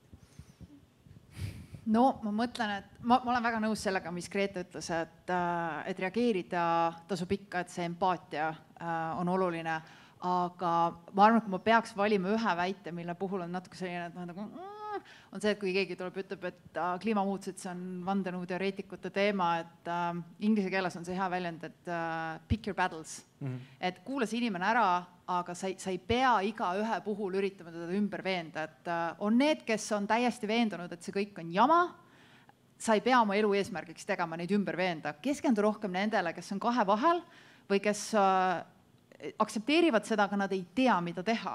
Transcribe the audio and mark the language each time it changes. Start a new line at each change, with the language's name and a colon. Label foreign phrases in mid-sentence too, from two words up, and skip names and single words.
Estonian: No ma mõtlen, et ma olen väga nõus sellega, mis Grete ütles, et reageerida tasub ikka, et see empaatia on oluline. Aga ma arvan, et kui ma peaks valima ühe väite, mille puhul on natuke selline, et on see, et kui keegi tuleb, ütleb, et kliimamuutused, see on vandenõuteoreetikute teema, et inglise keeles on see hea väljend, et
English: pick your battles.
Estonian: Et kuula see inimene ära, aga sa ei pea iga ühe puhul üritama teda ümber veenda. Et on need, kes on täiesti veendunud, et see kõik on jama, sa ei pea oma elu eesmärgiks tegema neid ümber veenda. Keskendu rohkem nendele, kes on kahe vahel või kes aktsepteerivad seda, aga nad ei tea, mida teha.